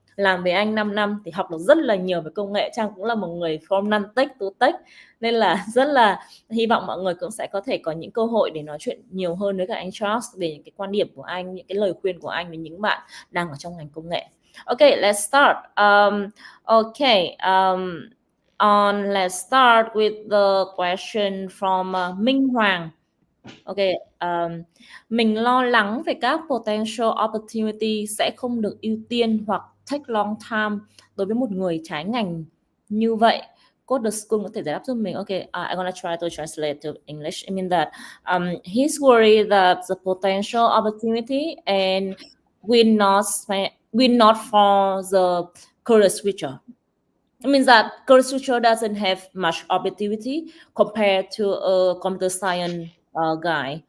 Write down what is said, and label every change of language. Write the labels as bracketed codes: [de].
[vi] Làm với anh 5 năm thì học được rất là nhiều về công nghệ. Trang cũng là một người [en] from non-tech to tech, [vi] nên là rất là hy vọng mọi người cũng sẽ có thể có những cơ hội để nói chuyện nhiều hơn với cả anh Charles về những cái quan điểm của anh, những cái lời khuyên của anh với những bạn đang ở trong ngành công nghệ. [en] Okay, let's start. Let's start with the question from Minh Hoàng. [vi] Okay, mình lo lắng về các [en] potential opportunity [vi] sẽ không được ưu tiên hoặc [en] take long time [vi] đối với một người trái ngành như vậy. CoderSchool có thể giải đáp giúp mình. [en] Okay, I'm gonna try to translate to English. I mean that he's worried that the potential opportunity and will not for the career switcher. It means that career switcher doesn't have much opportunity compared to a computer science guy.